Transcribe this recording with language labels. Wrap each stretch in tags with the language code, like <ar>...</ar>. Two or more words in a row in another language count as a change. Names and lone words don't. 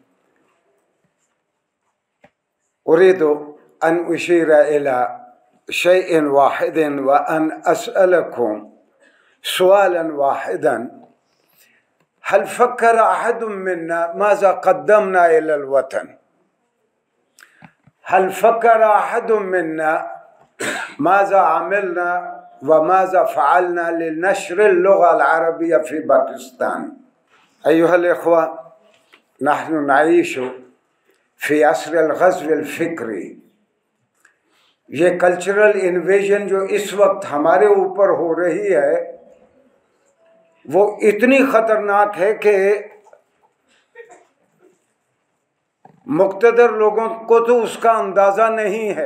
<ar>أريد أن أشير إلى شيء واحد وأن أسألكم سؤالا واحدا، هل فكر أحد منا ماذا قدمنا إلى الوطن، هل فكر أحد منا ماذا عملنا وماذا فعلنا لنشر اللغة العربية في باكستان. أيها الإخوة، نحن نعيش في عصر الغزو الفكري.</ar> <ur>یہ</ur> <en>cultural invasion</en> <ur>جو اس وقت ہمارے اوپر ہو رہی ہے وہ اتنی خطرناک ہے کہ مقتدر لوگوں کو تو اس کا اندازہ نہیں ہے.</ur>